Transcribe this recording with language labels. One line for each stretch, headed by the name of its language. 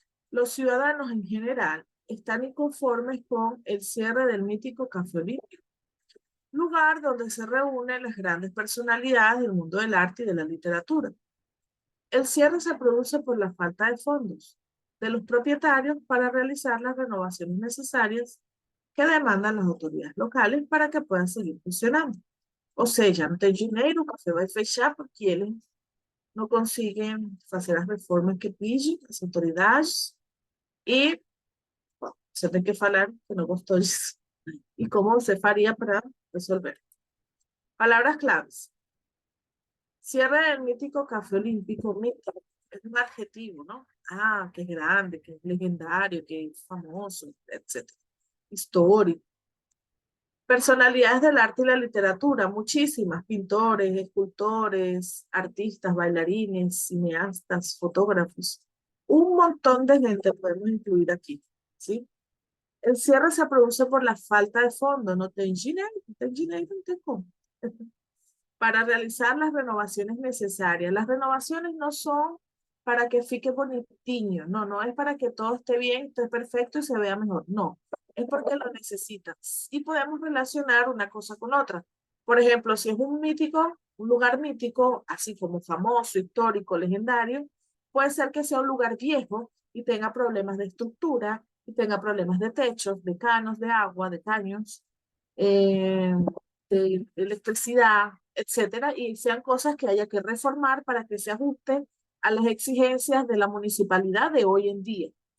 Spanish: Los ciudadanos en general están inconformes con el cierre del mítico Café Olímpico, lugar donde se reúnen las grandes personalidades del mundo del arte y de la literatura. El cierre se produce por la falta de fondos de los propietarios para realizar las renovaciones necesarias que demandan las autoridades locales para que puedan seguir funcionando.
Portuguese: Ou seja, não tem dinheiro, o café vai fechar porque eles não conseguem fazer as reformas que pedem as autoridades e bom, você tem que falar que não gostou disso e como você faria para resolver.
Spanish: Palabras claves. Cierre del mítico Café Olímpico. Mítico es un adjetivo, ¿no? Ah, que es grande, que es legendario, que es famoso, etc. Histórico. Personalidades del arte y la literatura, muchísimas, pintores, escultores, artistas, bailarines, cineastas, fotógrafos. Un montón de gente podemos incluir aquí, ¿sí? El cierre se produce por la falta de fondos,
Portuguese: no tem dinero, no tem dinero, no tem como.
Spanish: Para realizar las renovaciones necesarias. Las renovaciones no son
Portuguese: para que fique bonitiño,
Spanish: no, no es para que todo esté bien, esté perfecto y se vea mejor, no, es porque lo necesitas. Y podemos relacionar una cosa con otra. Por ejemplo, si es un mítico, un lugar mítico, así como famoso, histórico, legendario, puede ser que sea un lugar viejo y tenga problemas de estructura, y tenga problemas de techos, de canos, de agua, de caños, de electricidad, etcétera, y sean cosas que haya que reformar para que se ajusten a las exigencias de la municipalidad de hoy en día.